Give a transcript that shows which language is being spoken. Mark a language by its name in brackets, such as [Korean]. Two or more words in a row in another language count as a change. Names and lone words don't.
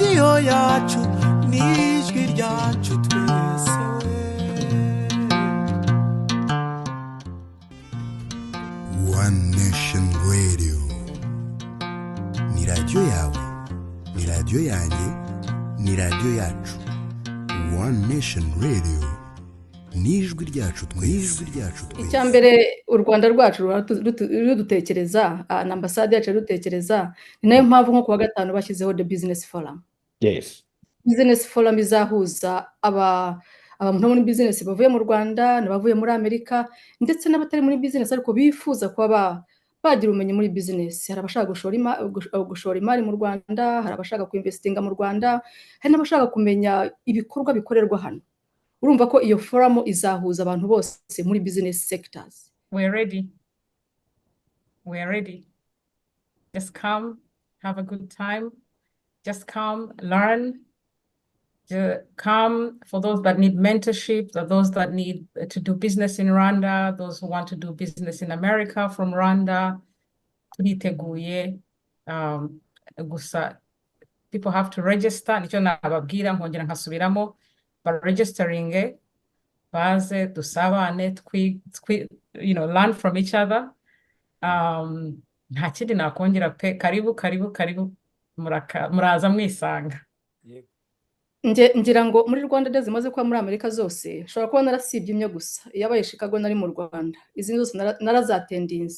[Kinyarwanda] yacu n'ijwi ryacu twese One Nation Radio ni radio yawe, ni radio yanjye, ni radio yacu. One Nation Radio n'ijwi ryacu twese. Icyambere u Rwanda rwacu rudutekereza na ambasade yacu rudutekereza ni nayo mpamvu nko kuwa gatanu bashyizeho [English] the business forum. [Kinyarwanda] Yes. [English] Business forum [Kinyarwanda] izahuza abantu muri business bavuye mu Rwanda n'abavuye muri Amerika ndetse n'abatari muri business ariko bifuza kuba bagira ubumenyi muri business. Hari abashaka gushora imari mu Rwanda, hari abashaka kuinvestinga mu Rwanda, hari n'abashaka kumenya ibikorwa bikorerwa hano. Urumva ko iyo forum izahuza abantu bose muri [English] business sectors. We are ready. Just come, have a good time. Just come, learn. Come for those that need mentorship, those that need to do business in Rwanda, those who want to do business in America from Rwanda. [Kinyarwanda] Imyiteguro. Gusa [English] people have to register. [Kinyarwanda] Nicyo nababwira nkongera nkasubiramo. [English] But registering, [Kinyarwanda] baze dusabane, [English] learn from each other. [Kinyarwanda] Nta kindi nakongera pe, karibu muraza mwisanga. Ngira ngo muri Rwanda Day zimaze kuba muri Amerika zose, shobora kuba narasibye imyo gusa. Yabaye Chicago nari mu Rwanda. Izindi zose narazatendinze.